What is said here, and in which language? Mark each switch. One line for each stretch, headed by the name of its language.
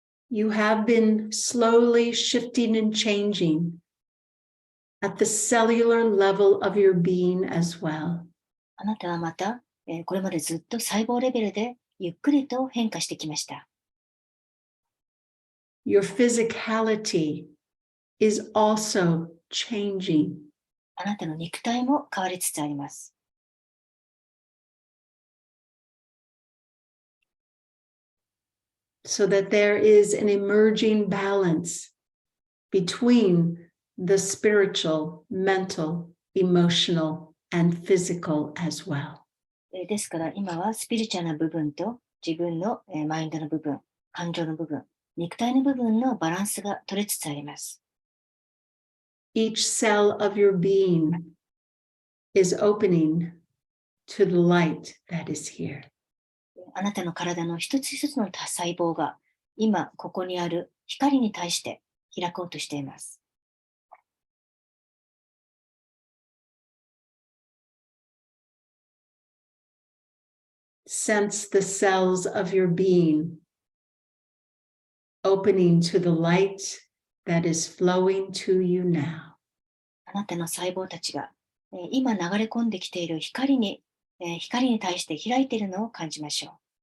English: You have been slowly shifting and changing at the cellular level of your being as well.
Japanese: あなたはまた、これまでずっと細胞レベルでゆっくりと変化してきました。
English: Your physicality is also changing.
Japanese: あなたの肉体も変わりつつあります。
English: So that there is an emerging balance between the spiritual, mental, emotional, and physical as well.
Japanese: ですから今はスピリチュアルな部分と自分のマインドの部分、感情の部分、肉体の部分のバランスが取れつつあります。
English: Each cell of your being is opening to the light that is here.
Japanese: あなたの体の一つ一つの細胞が今ここにある光に対して開こうとしています。
English: Sense the cells of your being opening to the light that is flowing to you now.
Japanese: あなたの細胞たちが今流れ込んできている光に対して開いているのを感じましょう。